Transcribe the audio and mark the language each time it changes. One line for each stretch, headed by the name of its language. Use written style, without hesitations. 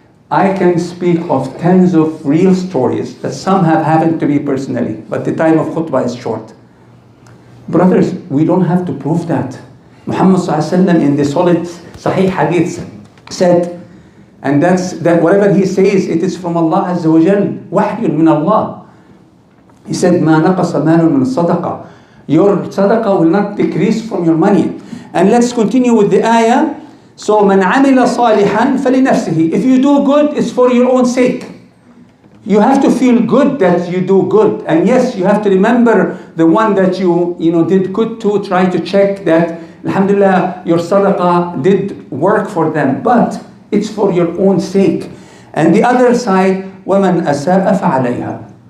English: I can speak of tens of real stories that some have happened to me personally, but the time of khutbah is short. Brothers, we don't have to prove that. Muhammad ﷺ in the solid Sahih Hadith said, and that whatever he says, it is from Allah Azza wa Jal, wahyun min Allah. He said,
Arabic: مَا نَقَصَ مَالٌ مِنَ الصَّدَقَةِ.
English: Your sadaqah will not decrease from your money. And let's continue with the ayah. So,
Arabic: مَنْ عَمِلَ صَالِحًا فَلِنَفْسِهِ.
English: If you do good, it's for your own sake. You have to feel good that you do good. And yes, you have to remember the one that you did good to, try to check that, alhamdulillah, your sadaqah did work for them. But it's for your own sake. And the other side,
Arabic: وَمَنْ أَسَاءَ فَعَلَيْهَا.